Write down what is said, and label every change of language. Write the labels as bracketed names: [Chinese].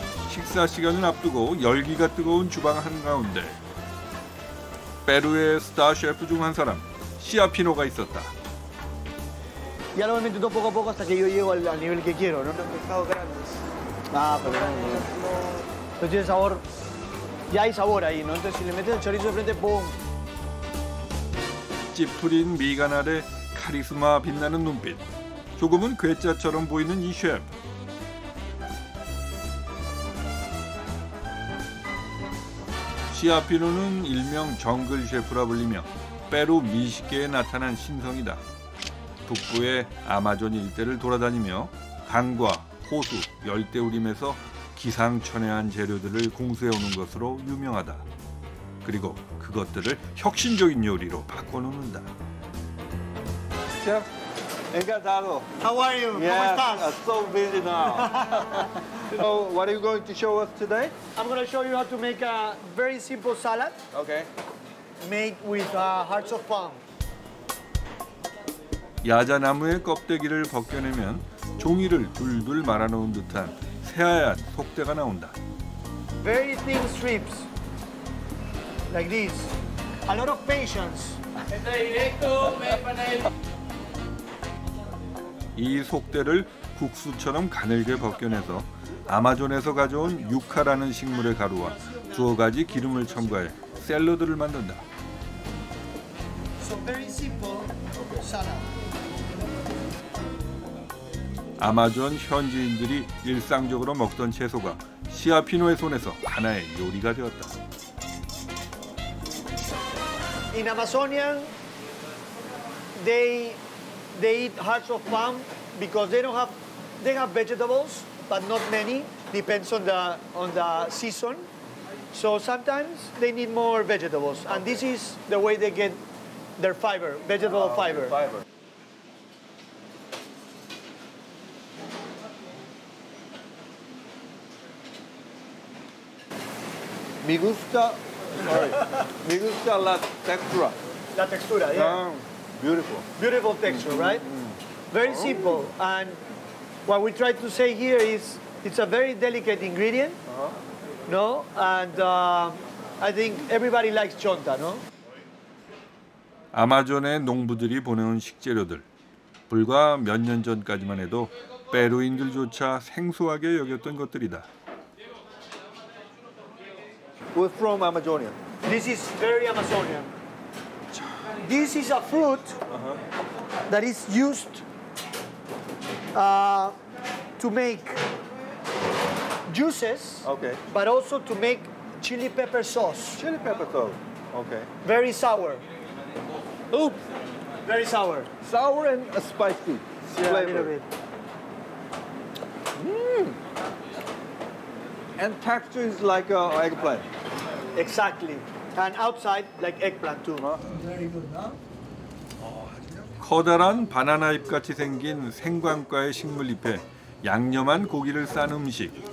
[Korean] 식사 시간을 앞두고 열기가 뜨거운 주방 한가운데 페루의 스타 셰프 중 한 사람 시아피노가 있었다. [Spanish] Ya lo voy metiendo poco a poco hasta que yo llego al nivel que quiero, ¿no? Los pescados grandes. Ah, pero no tiene sabor. Ya hay sabor ahí, ¿no? Entonces si le metes el chorizo de frente, ¡pum! [Korean] 찌푸린 미간 아래 카리스마 빛나는 눈빛. 조금은 괴짜처럼 보이는 이 셰프. 시아피노는 일명 정글 셰프라 불리며 페루 미식계에 나타난 신성이다. 북부의 아마존 일대를 돌아다니며 강과 호수, 열대우림에서 기상천외한 재료들을 공수해오는 것으로 유명하다. 그리고 그것들을 혁신적인 요리로 바꿔놓는다. [Spanish] Chef, encantado. [English] How are you? Yes, [Spanish] ¿Cómo estás? [English] I'm so busy now. So, what are you going to show us today? I'm going to show you how to make a very simple salad Okay. made with hearts of palm. [Korean] 야자나무의 껍데기를 벗겨내면 종이를 둘둘 말아놓은 듯한 새하얀 속대가 나온다. [English] Very thin strips, like this. A lot of patience. [Spanish] Está directo, me panel. [Korean] 이 속대를 국수처럼 가늘게 벗겨내서 아마존에서 가져온 유카라는 식물의 가루와 두어 가지 기름을 첨가해 샐러드를 만든다. [English] So very simple salad. [Korean] 아마존 현지인들이 일상적으로 먹던 채소가 시아피노의 손에서 하나의 요리가 되었다. [English] In Amazonian, they eat hearts of palm because they have vegetables, but not many. Depends on the season. So sometimes they need more vegetables, and this is the way they get their fiber, vegetable fiber. [Spanish] Me gusta la textura. La textura, yeah. [English] Beautiful. Beautiful texture, right? Very simple. And what we try to say here is it's a very delicate ingredient, no? And I think everybody likes chonta, no? [Korean] 아마존의 농부들이 보내온 식재료들. 불과 몇 년 전까지만 해도 페루인들조차 생소하게 여겼던 것들이다. [English] We're from Amazonia. This is very Amazonian. This is a fruit that is used to make juices, Okay. but also to make chili pepper sauce. Chili pepper sauce. Okay. Very sour. Oops. Very sour. Sour and spicy Yeah, a flavor. little bit. And texture is like eggplant. Exactly. And outside, like eggplant too. [Korean] 커다란 바나나 잎같이 생긴 생광과의 식물잎에 양념한 고기를 싼 음식.